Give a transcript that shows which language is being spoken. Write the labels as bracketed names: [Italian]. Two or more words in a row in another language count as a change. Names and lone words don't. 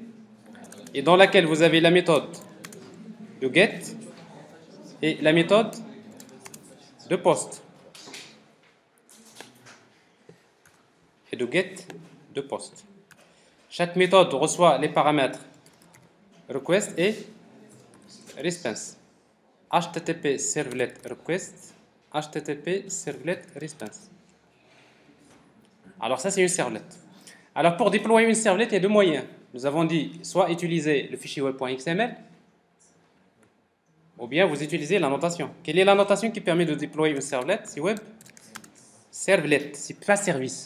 [French] Et dans laquelle vous avez la méthode de get et la méthode de post. Et de get, de post. Chaque méthode reçoit les paramètres request et response. [English] HTTP servlet request, HTTP servlet response. [French] Alors ça c'est une servlette. Alors pour déployer une servlette, il y a deux moyens. Nous avons dit soit utiliser le fichier web.xml ou bien vous utilisez la notation. Quelle est la notation qui permet de déployer une servlette? C'est web servlet, c'est pas service.